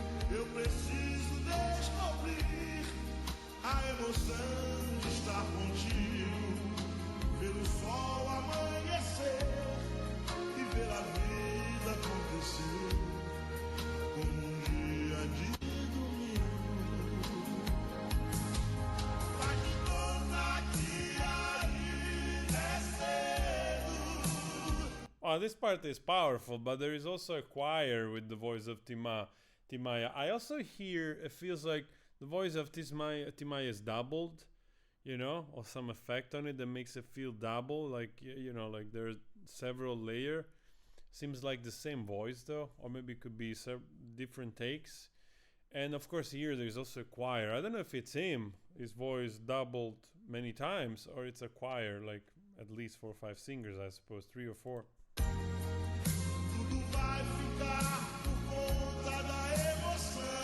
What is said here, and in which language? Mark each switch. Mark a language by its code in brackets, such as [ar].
[pt] Eu preciso descobrir a emoção de estar contigo, ver o sol amanhecer e ver a vida acontecer como um dia de domingo. Faz de conta que ainda é cedo. [en] Oh, this part is powerful, but there is also a choir with the voice of Tim Maia. I also hear it feels like the voice of Tim Maia is doubled, you know, or some effect on it that makes it feel double, like you know, like there's several layer. Seems like the same voice though, or maybe it could be different takes. And of course here there's also a choir. I don't know if it's him, his voice doubled many times, or it's a choir, like at least 4 or 5 singers, I suppose, 3 or 4. [pt] Tudo vai ficar por conta da emoção.